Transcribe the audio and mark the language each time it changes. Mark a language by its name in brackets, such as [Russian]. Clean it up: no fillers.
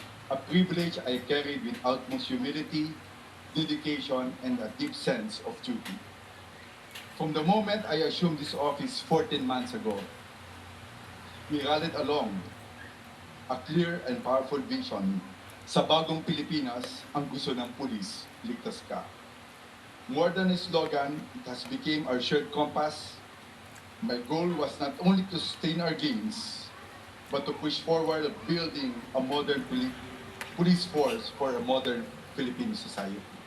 [English] A privilege I carry with utmost humility, dedication, and a deep sense of duty. From the moment I assumed this office 14 months ago, we rallied along a clear and powerful vision. [Filipino] Sa bagong Pilipinas, ang gusto ng pulis, ligtas ka. [English] More than a slogan, it has become our shared compass. My goal was not only to sustain our gains, but to push forward building a modern police force for a modern Filipino society.